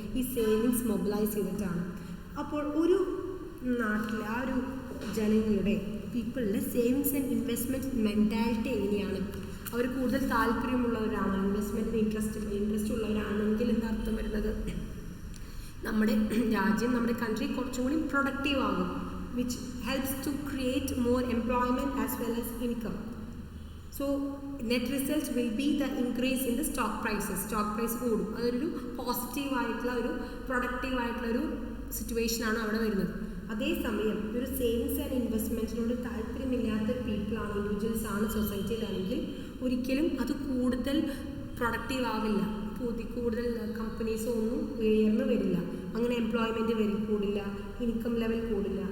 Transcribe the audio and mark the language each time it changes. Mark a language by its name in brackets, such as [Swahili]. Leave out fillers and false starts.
[Malayalam] ഈ savings mobilise ചെയ്തിട്ടാണ്. അപ്പോൾ ഒരു നാട്ടിലെ ആ ഒരു ജനങ്ങളുടെ പീപ്പിളിൻ്റെ സേവിങ്സ് ആൻഡ് ഇൻവെസ്റ്റ്മെൻറ്റ് മെൻറ്റാലിറ്റി എങ്ങനെയാണ്? അവർ കൂടുതൽ താല്പര്യമുള്ളവരാണ്, ഇൻവെസ്റ്റ്മെൻറ്റിന് ഇൻട്രസ്റ്റ് ഉള്ളവരാണെങ്കിൽ എന്താ അർത്ഥം വരുന്നത്? നമ്മുടെ രാജ്യം, നമ്മുടെ കൺട്രി കുറച്ചും കൂടി പ്രൊഡക്റ്റീവ് ആകും, [English] which helps to create more employment as well as income. So net result will be the increase in the stock prices. [Malayalam] Stock price കൂടും. അതൊരു പോസിറ്റീവ് ആയിട്ടുള്ള ഒരു പ്രൊഡക്റ്റീവ് ആയിട്ടുള്ള ഒരു സിറ്റുവേഷനാണ് അവിടെ വരുന്നത്. അതേസമയം ഒരു സേവിങ്സ് ആൻഡ് ഇൻവെസ്റ്റ്മെൻറ്റിനോട് താല്പര്യമില്ലാത്ത പീപ്പിളാണ്, ഇൻഡിവിജ്വൽസ് ആണ് സൊസൈറ്റിയിലാണെങ്കിൽ ഒരിക്കലും അത് കൂടുതൽ പ്രൊഡക്റ്റീവ് ആവില്ല. കൂടുതൽ കമ്പനീസോ ഒന്നും ഉയർന്നു വരില്ല. അങ്ങനെ എംപ്ലോയ്മെൻറ്റ് കൂടില്ല, ഇൻകം ലെവൽ കൂടില്ല.